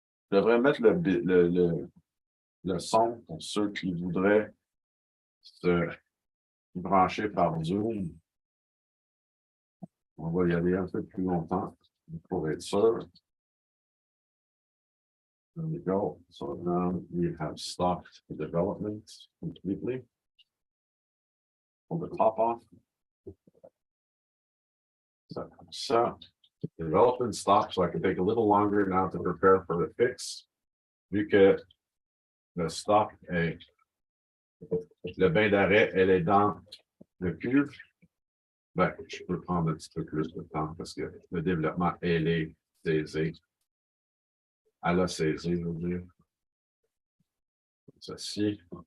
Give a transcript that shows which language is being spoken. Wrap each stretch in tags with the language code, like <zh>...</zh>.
<fr>Je devrais mettre le son pour ceux qui voudraient se brancher par Zoom. On va y aller un peu plus longtemps pour être sûr.</fr> <en>There we go. So now we have stopped the development completely. Pull the top off. So development stopped, so I can take a little longer now to prepare for the fix.</en> <fr>Vu que le stop est, le bain d'arrêt, elle est dans le cuve, ben, je peux prendre un petit peu plus de temps parce que le développement, elle est saisi. Elle a saisi, je veux dire. Ceci.</fr>